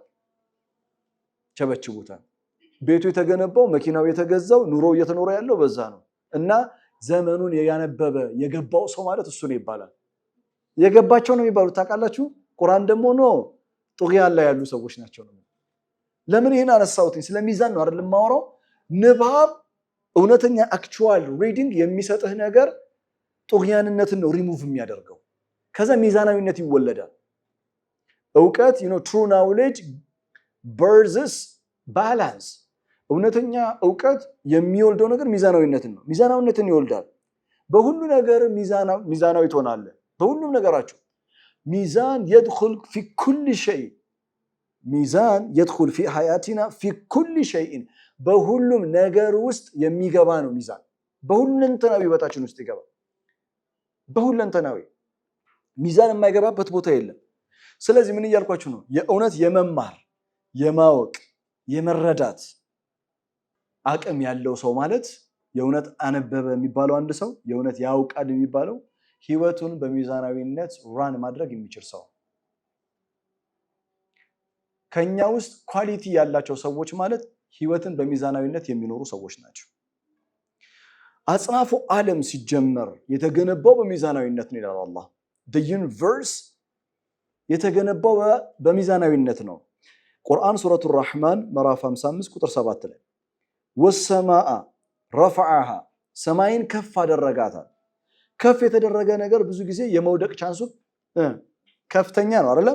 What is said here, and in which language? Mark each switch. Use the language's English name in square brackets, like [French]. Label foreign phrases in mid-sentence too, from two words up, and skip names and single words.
[Amharic] ቸበችቡታል። ቤቱ የተገነባው መኪናው የተገዛው ኑሮው እየተኖረ ያለው በዛ ነው። እና ዘመኑን ያነበበ የገባው ሰው ማለት እሱ ነው ይባላል። የገባቸው ነው የሚባሉት ታውቃላችሁ። ቁርአን ደግሞ ነው ጡግያን ላይ ያሉ ሰዎች ናቸው ነው። ለምን ይሄን አነሳሁትኝ? ስለሚዛን ነው አይደል የማወራው። ንባብ እውነተኛ [English] actual reading [Amharic] የሚሰጥህ ነገር ጡግያንነትን ነው ሪሙቭ የሚያደርገው። ከዛ ሚዛናዊነት ይወለዳል። እውቀት [English] true knowledge versus balance። [Amharic] እውነተኛ እውቀት የሚወልደው ነገር ሚዛናዊነትን ነው። ሚዛናዊነትን ይወልዳል። በሁሉ ነገር ሚዛናዊ ትሆናለህ። በሁሉም ነገራችሁ ሚዛን [Arabic] يدخل في كل شيء [Amharic] ሚዛን [Arabic] يدخل في حياتنا في كل شيء [Amharic] በሁሉም ነገር ውስጥ የሚገባ ነው ሚዛን። በሁለንተናዊ ህይወታችን ውስጥ ይገባ። በሁለንተናዊ ሚዛን የማይገባበት ቦታ የለም። ስለዚህ ምን እያልኳችሁ ነው? የእውነት የመማር የማወቅ የመረዳት አቅም ያለው ሰው ማለት የእውነት አነበበ የሚባለው አንድ ሰው የእውነት ያውቃል የሚባለው ህይወቱን በሚዛናዊነት ራን ማድረግ የሚችል ሰው። ከኛ ውስጥ ኳሊቲ ያላቸው ሰዎች ማለት ህይወትን በሚዛናዊነት የሚኖሩ ሰዎች ናቸው። አጽናፉ ዓለም ሲጀመር የተገነባው በሚዛናዊነት ነው ይላል አላህ። [English] the universe [Amharic] የተገነባው በሚዛናዊነት ነው። ቁርአን ሱረቱ ራህማን ምዕራፍ 55 ቁጥር 7 ላይ [Arabic] والسماء رفعها [Amharic] ሰማይን ከፍ አደረጋታል። ከፍ የተደረገ ነገር ብዙ ጊዜ የመውደቅ ቻንሱ ከፍተኛ ነው አይደለም?